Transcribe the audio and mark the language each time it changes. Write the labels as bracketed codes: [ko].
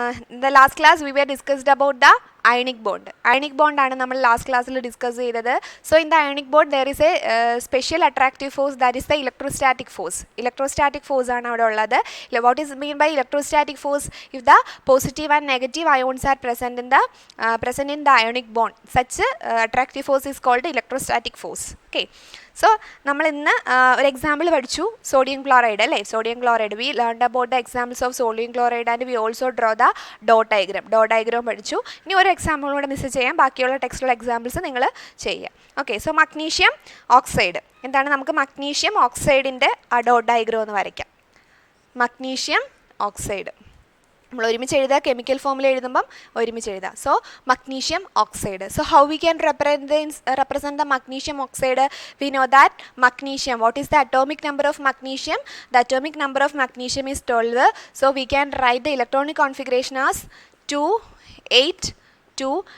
[en] In the last class we were discussed about the ionic bond. [ml] Ionic bond ആണ് നമ്മൾ last ക്ലാസ്സിൽ discuss ചെയ്തത്. [en] So in the ionic bond there is a special attractive force, that is the electrostatic force. [ml] Electrostatic force ആണ് അവിടെ ഉള്ളത്. [en] What is mean by electrostatic force? If the positive and negative ions are present in the ionic bond, such attractive force is called electrostatic force. Okay. [ml] So നമ്മൾ ഇന്ന് ഒരു example പഠിച്ചു, sodium chloride അല്ലേ. [en] sodium chloride we learned about the examples of sodium chloride and we also draw the dot diagram [ml] പഠിച്ചു. ഇനി ഒരു example കൂടെ miss ചെയ്യാം, ബാക്കിയുള്ള ടെക്സ്റ്റുള്ള എക്സാമ്പിൾസ് നിങ്ങൾ ചെയ്യുക. ഓക്കെ, സോ മഗ്നീഷ്യം ഓക്സൈഡ് എന്താണ്, നമുക്ക് മഗ്നീഷ്യം ഓക്സൈഡിൻ്റെ ഡോട്ട് ഡയഗ്രാം ഒന്ന് വരയ്ക്കാം. മഗ്നീഷ്യം ഓക്സൈഡ് നമ്മൾ ഒരുമിച്ച് എഴുതുക, കെമിക്കൽ ഫോമിൽ എഴുതുമ്പം ഒരുമിച്ച് എഴുതുക. [en] So magnesium oxide. So how we can represent the magnesium oxide? We know that magnesium, what is the atomic number of magnesium? The atomic number of magnesium is 12. So we can write the electronic configuration as 2, 8, 2.